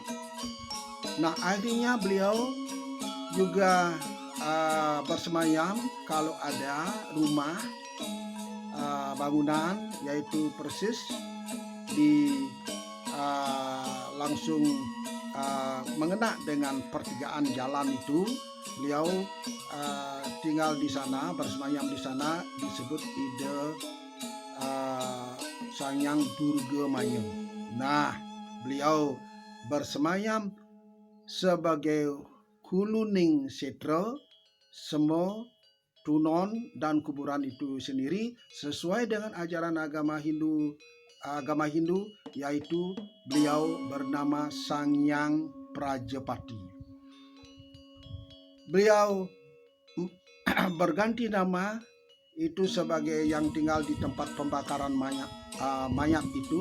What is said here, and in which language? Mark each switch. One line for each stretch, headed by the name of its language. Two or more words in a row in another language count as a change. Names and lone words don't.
Indonesian: Nah, akhirnya beliau juga bersemayam kalau ada rumah bangunan, yaitu persis di langsung mengena dengan pertigaan jalan itu. Beliau tinggal di sana, bersemayam di sana, disebut Ida Sangyang Durga Maya. Nah, beliau bersemayam sebagai
Balinese: huluning setra,
Indonesian: semo, tunon, dan kuburan itu sendiri sesuai dengan ajaran agama Hindu, yaitu beliau bernama Sangyang Prajapati. Beliau berganti nama itu sebagai yang tinggal di tempat pembakaran mayat itu.